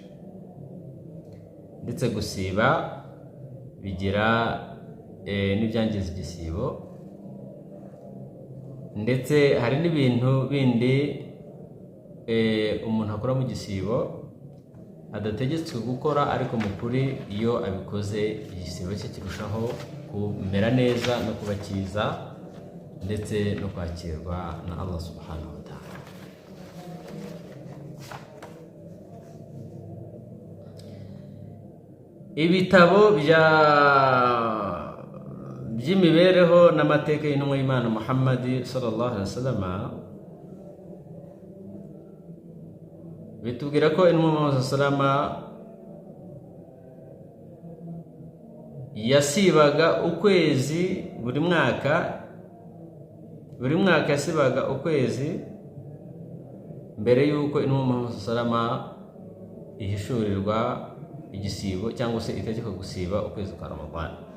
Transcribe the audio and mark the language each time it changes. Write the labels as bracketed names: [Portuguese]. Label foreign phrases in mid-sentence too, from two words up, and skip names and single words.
[Kinyarwanda] Ndetse gusiba bigira n'ibyangiza igisibo, ndetse hari n'ibintu bindi umuntu akora mu gisibo adategetswe gukora, ariko mu kuri iyo abikoze igisibo cye kirushaho kumera neza no kuba cyiza, ndetse no kwakirwa na Allah [Arabic] سبحانه وتعالى. [Kinyarwanda] Ibitabo by'imibereho n'amateka y'intumwa y'Imana Muhammad [Arabic] صلى الله عليه وسلم [Kinyarwanda] bitubwira ko intumwa Muhammad [Arabic] صلى الله عليه وسلم [Kinyarwanda] yasibaga ukwezi buri mwaka yasibaga ukwezi mbere yuko intumwa Muhammad salama ihishurirwa igisibo cyangwa se itegeka gusiba ukwezi kwa Ramadan.